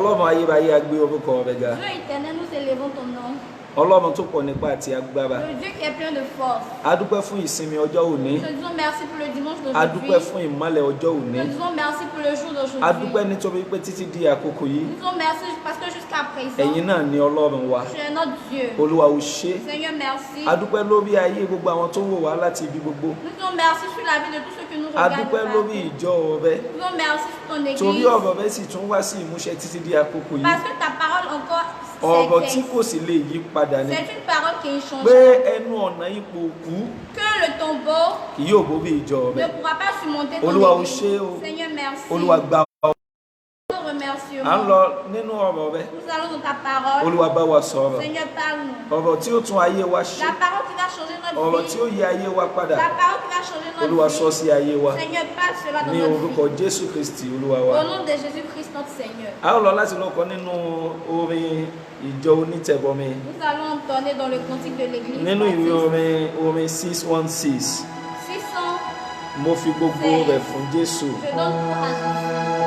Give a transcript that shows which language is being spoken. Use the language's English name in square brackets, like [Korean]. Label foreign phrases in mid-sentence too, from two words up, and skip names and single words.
[Yoruba] ayérayé a gbé orúkọ rẹ ga. [French] Dieu éternel, nous élevons ton nom. [Yoruba] Ọlọ́run tó pọ̀ nípa àti agbára. [French] Le Dieu qui est plein de force. [Yoruba] A dúpẹ́ fún ìsinmi ọjọ́ òní. [French] Nous te disons merci pour le dimanche [Yoruba] A dúpẹ́ [French] d'aujourd'hui. [Yoruba] fún ìmọ́lẹ̀ ọjọ́ òní. [French] Nous te disons merci pour le jour [Yoruba] A [French] d'aujourd'hui. [Yoruba] dúpẹ́ nítorí pé títí di àkókò yìí [French] Nous disons merci parce que jusqu'à présent, [Yoruba] ẹ̀yin náà ni Ọlọ́run wa. [French] tu es notre Dieu. [Yoruba] Olúwa o ṣé. [French] Seigneur, merci. [Yoruba] A dúpẹ́ lórí ayé gbogbo àwọn tó ń wò wá láti ibi gbogbo. [French] Nous disons merci sur la vie de tous ceux qui nous [Yoruba] A [French] regardent. [Yoruba] dúpẹ́ [French] partout. [Yoruba] lórí ìjọ rẹ. [French] Nous disons merci sur ton [Yoruba] Torí [French] église. [Yoruba] ọ̀rọ̀ rẹ sì tún wá sí ìmúṣẹ títí di àkókò yìí. [French] Parce que ta parole encore [Yoruba] Ọ̀rọ̀ tí [French] s'exerce. [Yoruba] kò sì lè yí padà ni. [French] C'est une parole qui est [Yoruba] Pé [French] changeante. [Yoruba] ẹnu ọ̀nà ipò òkú [French] Que le tombeau [Yoruba] kì yóò borí ìjọ [French] ne [Yoruba] rẹ. [French] pourra pas surmonter ton [Yoruba] Olúwa o [French] église. [Yoruba] ṣé o. [French] Seigneur, merci. [Yoruba] Olúwa gba ọ. [French] Nous remercions. [Yoruba] À ń lọ nínú ọ̀rọ̀ rẹ. [French] Nous allons dans ta parole. [Yoruba] Olúwa bá wa sọ̀rọ̀. [French] Seigneur, parle-nous. [Yoruba] Ọ̀rọ̀ tí ó tún ayé wa ṣe. [French] La parole qui va changer [Yoruba] Ọ̀rọ̀ [French] notre [Yoruba] tí [French] vie. [Yoruba] ó yí ayé wa padà. [French] La parole qui va changer [Yoruba] Olúwa [French] notre [Yoruba] sọ [French] vie. [Yoruba] sí ayé wa. [French] Seigneur, parle cela dans [Yoruba] Ní [French] notre [Yoruba] orúkọ [French] vie. [Yoruba] Jésù Kristi Olúwa [French] Au [Yoruba] wa. [French] nom de Jésus-Christ, notre Seigneur. [Yoruba] A ó lọ láti lọ kọ nínú orin ìjọ onítẹ̀bọmi. [French] Nous allons entonner dans le cantique de l'église. [Yoruba] Nínú ìwé [French] baptiste. [Yoruba] orin 616. [French] 600. [Yoruba] Mo fi gbogbo rẹ̀ fún Jésù. [French] Je donne tout à Jésus.